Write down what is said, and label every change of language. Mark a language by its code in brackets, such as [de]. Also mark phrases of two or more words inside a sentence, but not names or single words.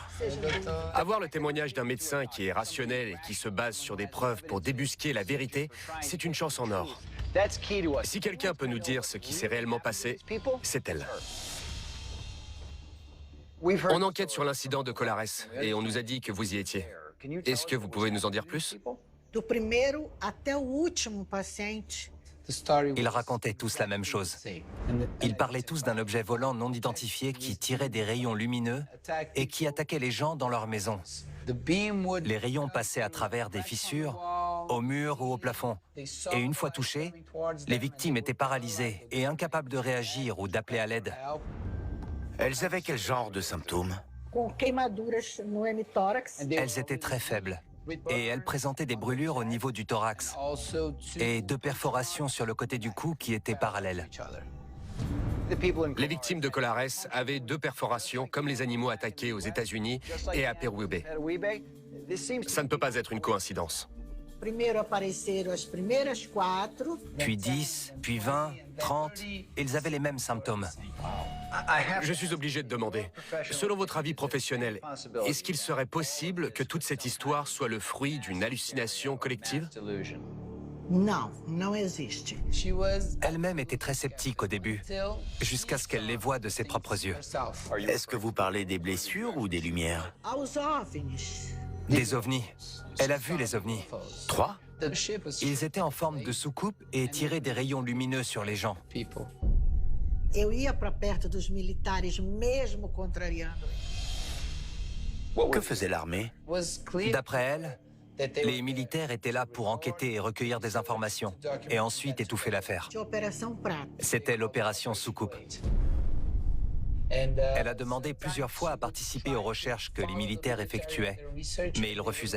[fr] Avoir le témoignage d'un médecin qui est rationnel et qui se base sur des preuves pour débusquer la vérité, c'est une chance en or. Si quelqu'un peut nous dire ce qui s'est réellement passé, c'est elle. On enquête sur l'incident de Colares et on nous a dit que vous y étiez. Est-ce que vous pouvez nous en dire plus? [pt] Do primeiro até o último paciente. [fr] Ils racontaient tous la même chose. Ils parlaient tous d'un objet volant non identifié qui tirait des rayons lumineux et qui attaquait les gens dans leur maison. Les rayons passaient à travers des fissures, au mur ou au plafond. Et une fois touchés, les victimes étaient paralysées et incapables de réagir ou d'appeler à l'aide. Elles avaient quel genre de symptômes? [pt] Com queimaduras no hémitórax. [fr] Elles étaient très faibles et elles présentaient des brûlures au niveau du thorax et 2 perforations sur le côté du cou qui étaient parallèles. Les victimes de Colares avaient 2 perforations comme les animaux attaqués aux États-Unis et à Peruíbe. Ça ne peut pas être une coïncidence. [pt] Primeiro apareceram as primeiras 4. [fr] Puis 10, puis 20, 30, ils avaient les mêmes symptômes. Je suis obligé de demander, selon votre avis professionnel, est-ce qu'il serait possible que toute cette histoire soit le fruit d'une hallucination collective? [pt] Não, não existe. [fr] Elle-même était très sceptique au début, jusqu'à ce qu'elle les voie de ses propres yeux. Est-ce que vous parlez des blessures ou des lumières? [pt] Aos OVNIs. [fr] Des ovnis. Elle a vu les ovnis. 3? Ils étaient en forme de soucoupe et tiraient des rayons lumineux sur les gens. [pt] Eu ia para perto dos militares mesmo contrariando. [fr] Que faisait l'armée? D'après elle, les militaires étaient là pour enquêter et recueillir des informations, et ensuite étouffer l'affaire. [pt] De Operação Prata. [fr] C'était l'opération Soucoupe. Elle a demandé plusieurs fois à participer aux recherches que les militaires effectuaient, mais ils refusaient.